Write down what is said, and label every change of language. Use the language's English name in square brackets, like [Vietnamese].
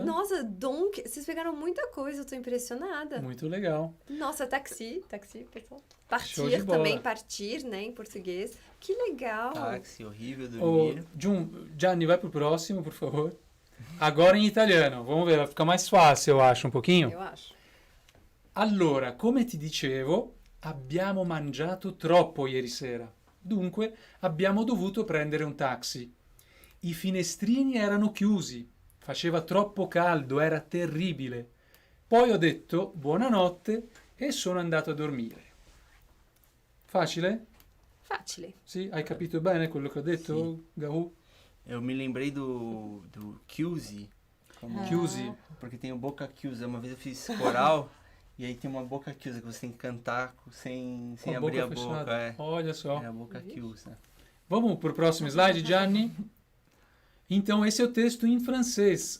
[Portuguese] nossa, donc, vocês pegaram muita coisa, eu tô impressionada. Muito legal. Nossa, taxi, pessoal. Show de Partir bola. também, partir, né, em português. Que legal. Táxi, horrível Ô, dormir. Gianni, vai pro próximo, por favor. Agora em italiano. Vamos ver, vai ficar mais fácil, eu acho, um pouquinho. Eu acho. [Italian] Allora, come ti dicevo, abbiamo mangiato troppo ieri sera. Dunque, abbiamo dovuto prendere un taxi. I finestrini erano chiusi. Faceva troppo caldo, era terribile. Poi ho detto buonanotte e sono andato a dormire. Facile? Facile. Sì? Hai capito bene quello che ho detto, Gahu? [Portuguese] Eu me lembrei do Chiusi. Como... [Italian] Chiusi. [Portuguese] Porque tem o Boca Chiusa. Uma vez eu fiz coral e aí tem uma Boca Chiusa que você tem que cantar sem Com a abrir a boca boca. fechada. É. Olha só. É a Boca Chiusa. Vamos para o próximo slide, Gianni? Então, esse é o texto em francês.